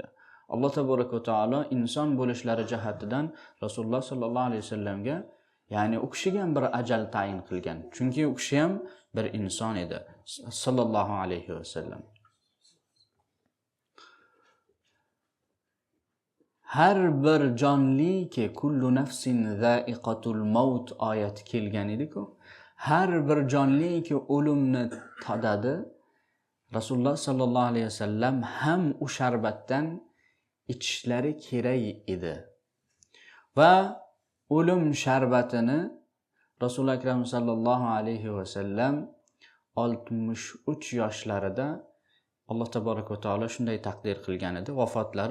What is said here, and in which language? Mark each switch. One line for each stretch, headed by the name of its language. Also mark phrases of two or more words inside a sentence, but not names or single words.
Uzbek: Alloh
Arabic: تبارك وتعالى
Uzbek: inson bo'lishlari jihatidan Rasululloh
Arabic: صلى الله عليه وسلم,
Uzbek: ya'ni u kishiga ham bir ajal tayin qilgan. Chunki u kishi ham bir inson edi,
Arabic: صلى الله عليه وسلم.
Uzbek: Har bir jonliki
Arabic: كل نفس ذائقة الموت
Uzbek: oyati kelgan edi-ku. Har bir jonliki o'limni tadadi. Rasululloh
Arabic: صلى الله عليه وسلم
Uzbek: ham u sharbatdan ichishlari kerak edi. Va o'lim sharbatini Rasul akram
Arabic: صلى الله عليه وسلم
Uzbek: 63 yoshlarida Alloh
Arabic: تبارك وتعالى
Uzbek: shunday taqdir qilgan edi.